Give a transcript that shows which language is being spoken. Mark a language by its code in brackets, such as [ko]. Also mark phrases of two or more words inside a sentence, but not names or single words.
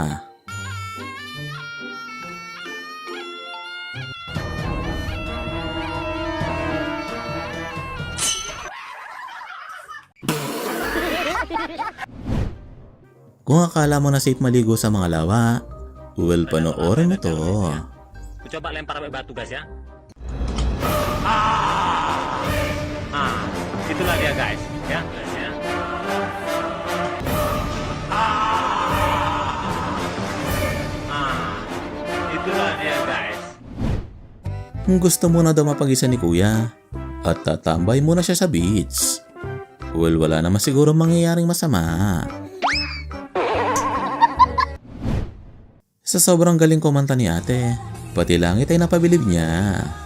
[tl] Kung akala mo na safe maligo sa mga lawa, well, panoorin mo to. [id] Coba lempar batu guys ya. Itulah dia guys, ya. Itulah dia guys. [tl] Gusto mo na daw mapag-isa ni kuya at tatambay muna siya sa beach. Well, wala naman siguro mangyayaring masama. Sa sobrang galing kumanta ni ate, pati langit ay napabilib niya.